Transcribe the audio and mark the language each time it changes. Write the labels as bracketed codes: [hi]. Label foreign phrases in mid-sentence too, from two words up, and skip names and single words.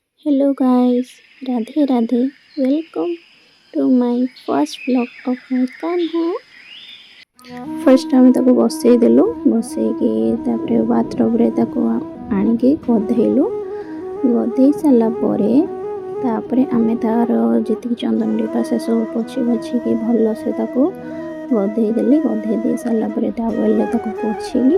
[en] Hello guys, Radhe Radhe. Welcome to my first vlog of my Kanha. [or] First ଆମେ ତାକୁ ବସେଇ ଦେଲୁ, ବସେଇକି ତାପରେ ବାଥଟବରେ ତାକୁ ଆଣିକି ଗଧେଇଲୁ। ଗଧେଇ ସାରିଲା ପରେ ତାପରେ ଆମେ ତାର ଯେତିକି ଚନ୍ଦନ ଟିପା ସେସବୁ ପୋଛି ପୋଛିକି ଭଲସେ ତାକୁ ଗଧେଇ ଦେଲି। ଗଧେଇ ଦେଇ ସାରିଲା ପରେ ଟାୱେଲରେ ତାକୁ ପୋଛିଲି।